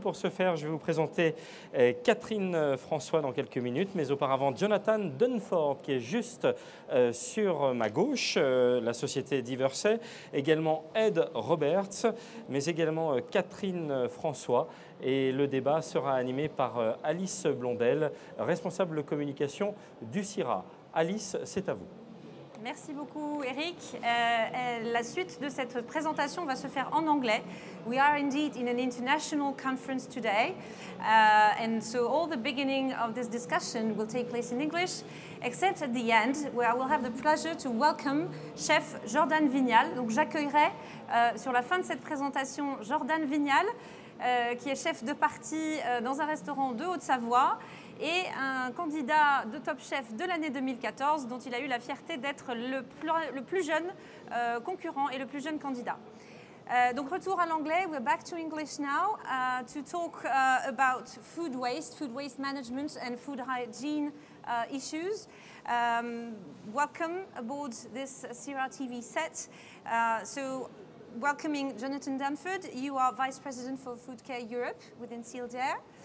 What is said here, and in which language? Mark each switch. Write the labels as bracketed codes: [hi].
[fr] Pour ce faire, je vais vous présenter Catherine François dans quelques minutes, mais auparavant Jonathan Dunford qui est juste sur ma gauche, la société Diversey, également Ed Roberts, mais également Catherine François. Et le débat sera animé par Alice Blondel, responsable communication du Sirha. Alice, c'est à vous. Merci beaucoup Eric. La suite de cette présentation va se faire en anglais. [en] We are indeed in an international conference today, and so all the beginning of this discussion will take place in English, except at the end, where I will have the pleasure to welcome Chef Jordan Vignal. [fr] Donc j'accueillerai sur la fin de cette présentation Jordan Vignal, qui est chef de partie dans un restaurant de Haute-Savoie, et un candidat de Top Chef de l'année 2014 dont il a eu la fierté d'être le plus jeune concurrent et le plus jeune candidat. Donc retour à l'anglais, [en] we're back to English now to talk about food waste management and food hygiene issues. Welcome aboard this Sirha TV set. So welcoming Jonathan Dunford, you are Vice President for Food Care Europe within Silder.